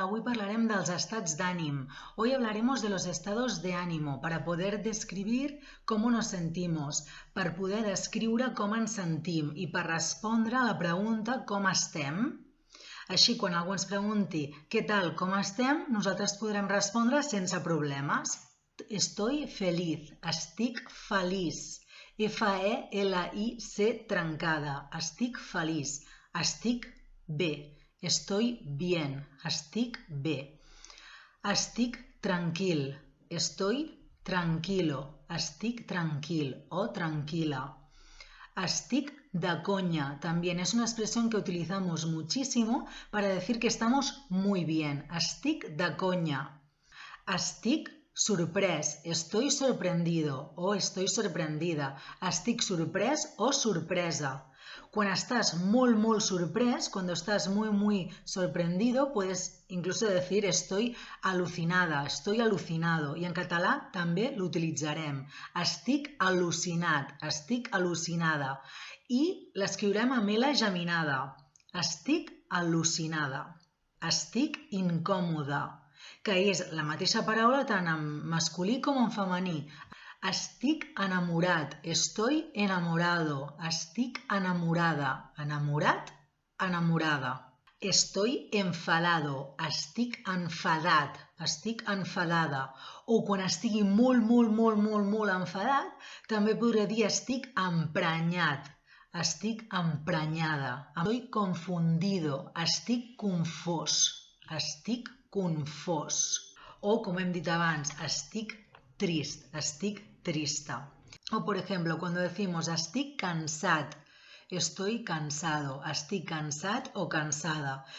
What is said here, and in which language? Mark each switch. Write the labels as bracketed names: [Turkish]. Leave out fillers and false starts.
[Spanish] Hoy hablaremos de los estados de ánimo. Hoy hablaremos de los estados de ánimo [Catalan] para poder describir cómo nos sentimos, para poder descriure com ens sentim i per respondre a la pregunta com estem. Així, quan algú ens pregunti què tal, com estem, nosaltres podrem respondre sense problemes. [Spanish] Estoy feliz, [Catalan] estic feliç. F-E-L-I-C trencada. Estic feliç, estic bé. [Spanish] Estoy bien, [Catalan] estic bé. Estic tranquil, [Spanish] estoy tranquilo, [Catalan] estic tranquil o tranquila. Estic de coña, [Spanish] también es una expresión que utilizamos muchísimo para decir que estamos muy bien. [Catalan] Estic de coña. Estic sorprès, [Spanish] estoy sorprendido o estoy sorprendida. Estic sorprès o sorpresa. Cuando estás muy sorprès, cuando estás muy sorprendido, puedes incluso decir estoy alucinada, estoy alucinado. [Catalan] I en català també l'utilitzarem. Estic al·lucinat, estic al·lucinada. I l'escriurem amb L geminada. Estic al·lucinada. Estic incòmoda, que és la mateixa paraula tant en masculí com en femení. Estic enamorat, [Spanish] estoy enamorado, [Catalan] estic enamorada, enamorat, enamorada. [Spanish] Estoy enfadado, [Catalan] estic enfadat, estic enfadada. O quan estigui molt enfadat, també podré dir estic emprenyat, estic emprenyada. [Spanish] Estoy confundido, [Catalan] estic confós, estic confós. O, com hem dit abans, estic trist, estic trista. [Spanish] O, por ejemplo, cuando decimos [Catalan] estic cansat, [Spanish] estoy cansado, [Catalan] estic cansat o cansada.